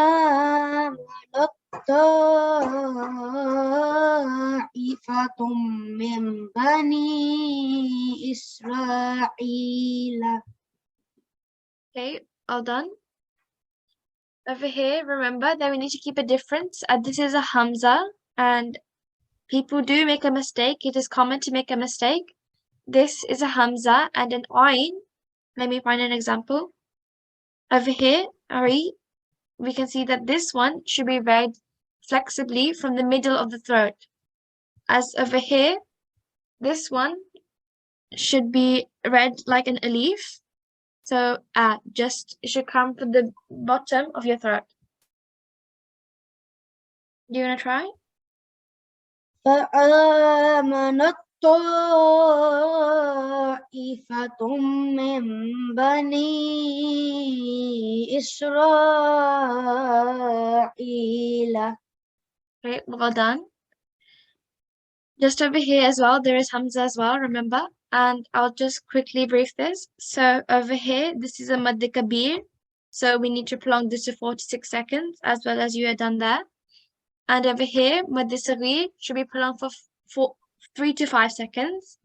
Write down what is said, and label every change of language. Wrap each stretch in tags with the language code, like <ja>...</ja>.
<ar>فآمنت طائفة من بني إسرائيل.</ar> <en>Okay, all done. Over here, remember that we need to keep a difference. This is a Hamza, and people do make a mistake. It is common to make a mistake. This is a Hamza and an Ain. Let me find an example. Over here, Ari, we can see that this one should be read flexibly from the middle of the throat. As over here, this one should be read like an alif. So just it should come from the bottom of your throat. Do you want to try?</en> <ar>فآمنت طائفة من بني إسرائيل.</ar> <en>Okay, well done. Just over here as well, there is Hamza as well, remember? And I'll just quickly brief this. So over here, this is a Madd Kabir. So we need to prolong this to 4 to 6 seconds, as well as you had done there. And over here, Madd Saghir should be prolonged for 3 to 5 seconds.</en>